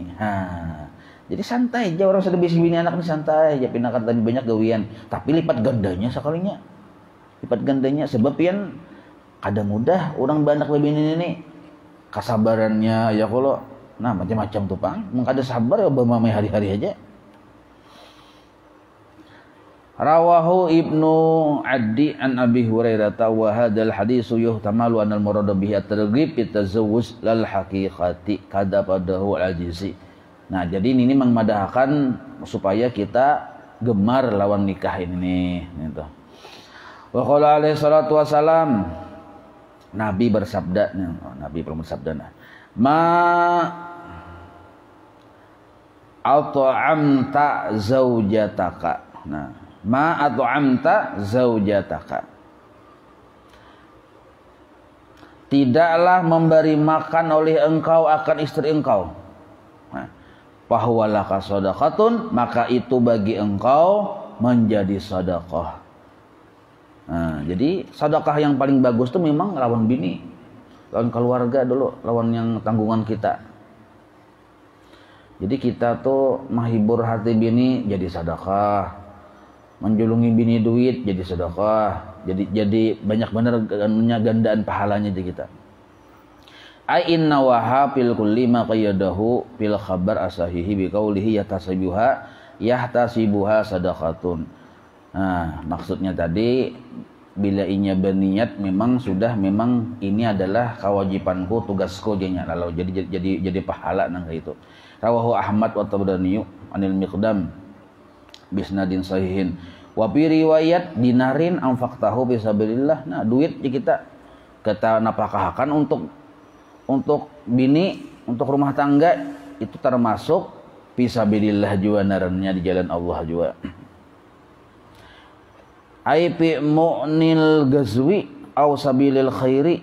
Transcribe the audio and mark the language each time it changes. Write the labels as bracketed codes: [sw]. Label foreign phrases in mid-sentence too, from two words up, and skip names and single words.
[bjn] Jadi santai aja orang sudah bisa bini anak ni, santai aja, pinakan tadi banyak gawian, tapi lipat gandanya sekalinya. Lipat gandanya sebab yang kada mudah orang beranak babini ini. Kasabarannya ya kalau nah macam-macam tuh Pang, mengkada sabar ya bamai hari-hari aja. [ar] رواه ابن عدي عن أبي هريرة وهذا الحديث يحتمل أن المراد به الترغيب في التزوج لا الحقيقة كذا أفاده العزيزي. [bjn] Nah, jadi ini memadahkan supaya kita gemar lawan nikah ini gitu. [ar] وقال عليه الصلاة والسلام, [bjn] Nabi bersabda, Nabi belum bersabda nah. [ar] ما أطعمت زوجتك. Nah, ما أطعمت زوجتك, [bjn] tidaklah memberi makan oleh engkau akan istri engkau. Nah, [ar] فهو لك صدقة, [bjn] maka itu bagi engkau menjadi sedekah. Nah, jadi sedekah yang paling bagus itu memang lawan bini. lawan keluarga dulu, lawan yang tanggungan kita. Jadi kita tuh menghibur hati bini jadi sedekah, menjulungi bini duit jadi sedekah, jadi banyak bener gandaan pahalanya di kita. [ar] أي وإنها في كل ما قيده في الخبر الصحيح بقوله يحتسبها صدقة. [bjn] Nah, maksudnya tadi bila inya berniat memang ini adalah kewajibanku, tugasku jenya lalu jadi pahala nang itu. [ar] رواه أحمد والطبراني عن المقدام بإسناد صحيح. وفي رواية دينار أنفقته في سبيل الله. [bjn] Nah, duit kita napakahkan untuk bini, untuk rumah tangga itu termasuk fisabilillah juga narannya di jalan Allah juga. [ar] أي في مؤن الغزو أو سبيل الخير.